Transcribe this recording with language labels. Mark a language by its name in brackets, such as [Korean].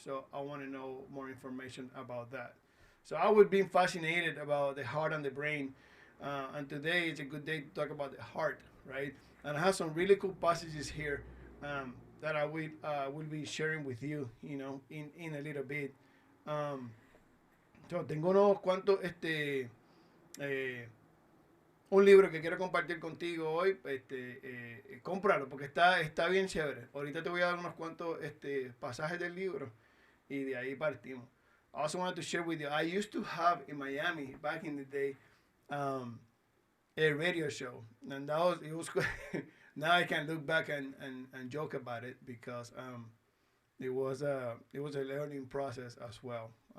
[English] So I want to know more information about that. So I would be fascinated about the heart and the brain, and today is a good day to talk about the heart, right? And I have some really cool passages here that I will be sharing with you, in a little bit. Um, so [Spanish] tengo unos cuantos eh, un libro que quiero compartir contigo hoy, cómpralo porque está bien chévere. Ahorita te voy a dar unos cuantos pasajes del libro y de ahí partimos. [English] I also wanted to share with you, I used to have in Miami back in the day um, a radio show, and it was now I can look back and joke about it because it was a learning process as well.